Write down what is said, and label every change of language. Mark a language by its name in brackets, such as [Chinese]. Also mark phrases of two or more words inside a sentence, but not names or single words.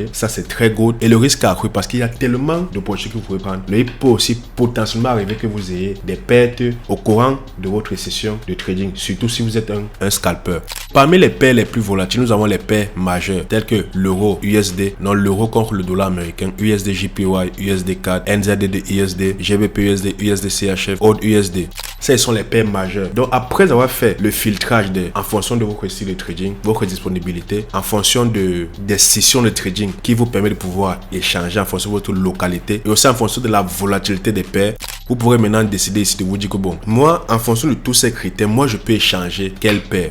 [French] Ça c'est très good et le risque a accru parce qu'il y a tellement d'opportunités que vous pouvez prendre. Mais il peut aussi potentiellement arriver que vous ayez des pertes au courant de votre session de trading, surtout si vous êtes un scalper. Parmi les paires les plus volatiles, nous avons les paires majeures telles que l'euro USD, non l'euro contre le dollar américain, USD JPY, USD CAD, NZD USD, GBP USD, USD CHF, AUD USD. Ces sont les paires majeures. Donc après avoir fait le filtrage en fonction de votre style de trading, votre disponibilité, en fonction des sessions de trading qui vous permet de pouvoir échanger en fonction de votre localité et aussi en fonction de la volatilité des paires, vous pourrez maintenant décider ici de vous dire que bon, moi en fonction de tous ces critères, moi je peux échanger quelle paire.